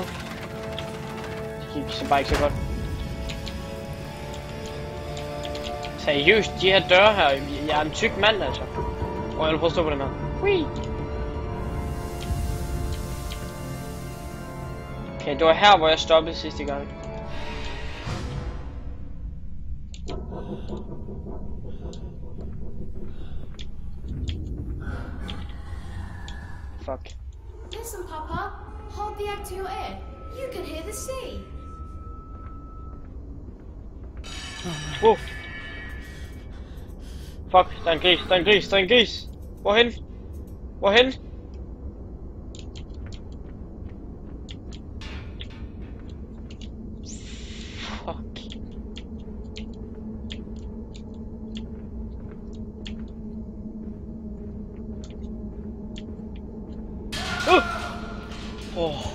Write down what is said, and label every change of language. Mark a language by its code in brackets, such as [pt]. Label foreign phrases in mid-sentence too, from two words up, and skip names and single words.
[da] Det gik så bare ikke så godt. Seriøst, de her døre her. Jeg er en tyk mand altså. Og jeg vil prøve at stå på den her. Whee! Okay, det var her, hvor jeg stoppede sidste gang. Fuck. [en] Listen, Papa. Hold the egg to your ear. You can hear the sea. Wow. [da] Fuck, der er en gris, der er en gris, der er en gris. Hvorhen? Hvorhen? Fuck. Oh.